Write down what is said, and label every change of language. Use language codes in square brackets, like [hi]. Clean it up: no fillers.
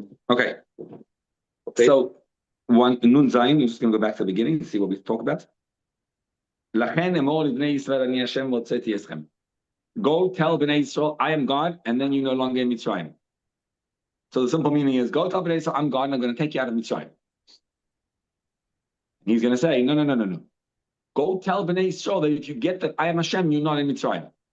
[en] Okay. So, one Nun Zayin, we're just going to go back to the beginning and see what we talk about. [he] לכן אמור לבני ישראל אני השם והוצאתי אתכם. [en] Go tell Bnei Yisrael, I am God, and then you're no longer in Mitzrayim. So the simple meaning is, go tell Bnei Yisrael, I'm God, and I'm going to take you out of Mitzrayim. He's going to say, no. Go tell Bnei Yisrael that if you get that I am Hashem, you're not in Mitzrayim.